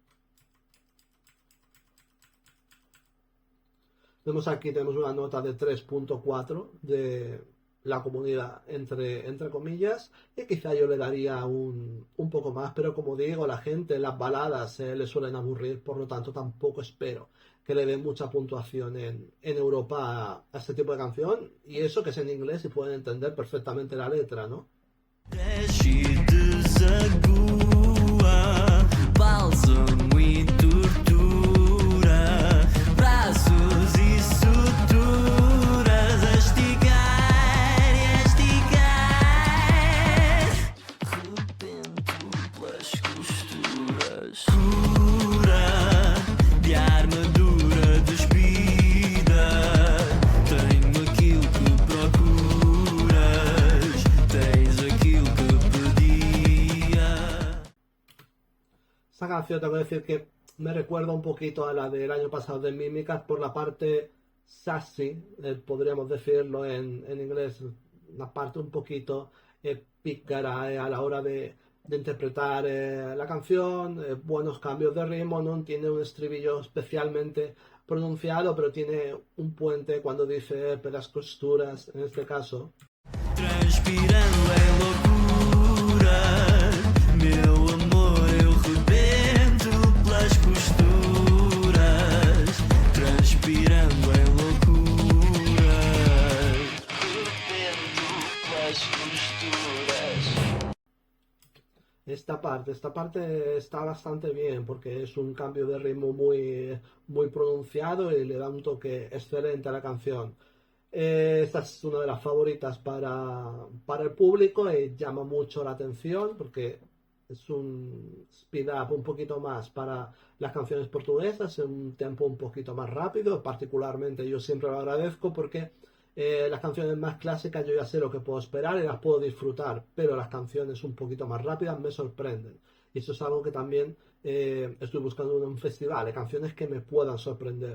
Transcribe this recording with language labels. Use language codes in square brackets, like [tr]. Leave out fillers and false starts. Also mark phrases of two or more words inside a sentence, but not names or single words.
[es] Vemos aquí, tenemos una nota de 3.4 de la comunidad, entre comillas, y quizá yo le daría un poco más, pero como digo, la gente en las baladas le suelen aburrir, por lo tanto tampoco espero que le den mucha puntuación en Europa a este tipo de canción, y eso que es en inglés y pueden entender perfectamente la letra, ¿no? [pt] Desce e desagua, bálsamo e tortura, braços e suturas, a esticar e a esticar, rebento pelas costuras, cura de armadura despida, tenho aquilo que procuras, tens aquilo que pedia. [es] Esta canción tengo que decir que me recuerda un poquito a la del año pasado de Mímicas por la parte sassy, podríamos decirlo en inglés, una parte un poquito pícara a la hora de interpretar la canción, buenos cambios de ritmo, no tiene un estribillo especialmente pronunciado, pero tiene un puente cuando dice [pt] pelas costuras, [es] en este caso. [pt] Transpirando em loucura, meu amor, eu rebento pelas costuras. Transpirando em loucura, rebento pelas costuras. [es] Esta parte está bastante bien porque es un cambio de ritmo muy pronunciado y le da un toque excelente a la canción. Esta es una de las favoritas para el público y llama mucho la atención porque es un [en] speed up [es] un poquito más para las canciones portuguesas, en un tempo un poquito más rápido. Particularmente yo siempre lo agradezco porque las canciones más clásicas yo ya sé lo que puedo esperar y las puedo disfrutar, pero las canciones un poquito más rápidas me sorprenden. Y eso es algo que también estoy buscando en un festival, canciones que me puedan sorprender.